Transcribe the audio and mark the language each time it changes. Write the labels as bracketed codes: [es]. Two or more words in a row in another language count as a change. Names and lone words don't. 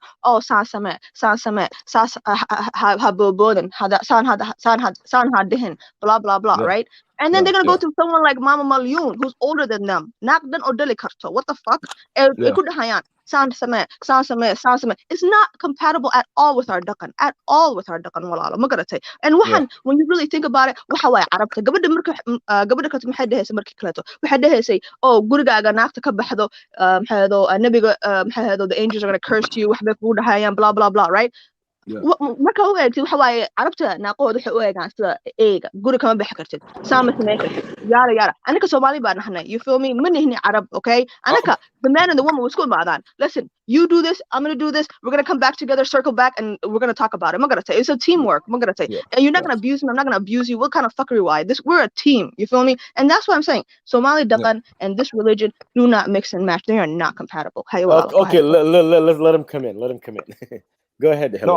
[en] Oh, blah blah blah, right? And then they're gonna go to someone like Mama Malyoon, who's older than them. What the fuck? It's not compatible at all with our Dakan. And when you really think about it, oh, [so] gurigaaga naagta ka baxdo, nabiga [en] the angels are going to curse you, blah blah blah, right? [so] marka u eegtid waxa waaye carabta naaqooda waxay u eegaan sida eega guri kama bixi kartid saama sameyn kartid yaara anaka Somali baan nahnay, [en] you feel me? [so] ma nihni Arab, okay? Anaka [en] the man and the woman [so] isku imaadaan. [en] Listen, you do this, I'm gonna do this, we're gonna come back together, circle back, and we're gonna talk about it. I'm gonna say it's a teamwork. I'm gonna say, and you're not gonna abuse me, I'm not gonna abuse you. What kind of fuckery? Why? We're a team, you feel me? And that's what I'm saying. Somali Dakan and this religion do not mix and match. They are not compatible. Okay, let him come in. Go ahead.